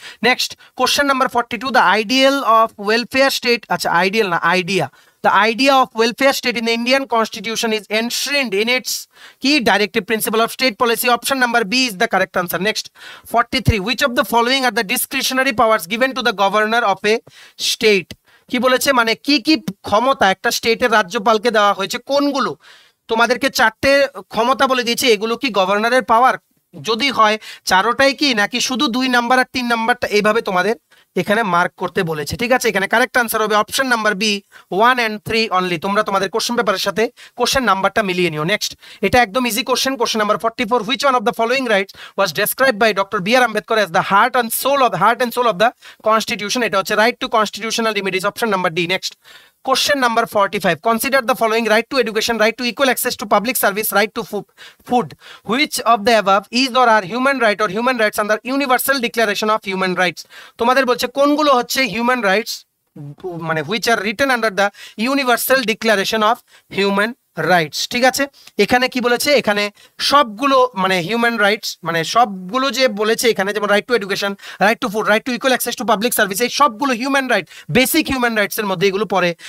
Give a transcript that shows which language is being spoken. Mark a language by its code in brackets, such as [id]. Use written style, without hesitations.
[en] next question number 42, the ideal of welfare state, [bn] আচ্ছা ideal না, [en] the idea of welfare state in the Indian constitution is enshrined in its key directive principle of state policy. Option number B is the correct answer. Next 43, which of the following are the discretionary powers given to the governor of a state? [bn] কি বলেছে, মানে কি কি ক্ষমতা একটা স্টেটের রাজ্যপালকে দেওয়া হয়েছে, কোনগুলো? তোমাদেরকে 4টে ক্ষমতা বলে দিয়েছে, এগুলো কি গভর্নরের পাওয়ার? যদি হয় চারোটাই কি, নাকি শুধু 2 নাম্বার আর 3 নাম্বারটা, এইভাবে তোমাদের এখানে মার্ক করতে বলেছে, ঠিক আছে। এখানে কারেক্ট আনসার হবে option number B, 1 and 3 only. তোমরা তোমাদের কোশ্চেন পেপারের সাথে কোশ্চেন নাম্বারটা মিলিয়ে নিও। [en] next [bn] এটা একদম [en] Easy question, question number 44, which one of the following rights was described by doctor B R Ambedkar as the heart and soul of the constitution? [bn] এটা হচ্ছে right two constitutional remedies, option number D. [en] Next question number 45, consider the following: right to education, right to equal access to public service, right to food. Which of the above is or are human right or human rights under universal declaration of human rights? [bn] তোমাদের বলছে কোনগুলো হচ্ছে human rights, মানে [en] which are written under the universal declaration of human rights, [bn] ঠিক আছে। এখানে কি বলেছে, এখানে সবগুলো মানে হিউম্যান রাইটস, মানে সবগুলো যে বলেছে এখানে, যেমন right two education, right to food, right two equal access to public service, এই সবগুলো human right, basic human rights এর মধ্যে এগুলো পড়ে।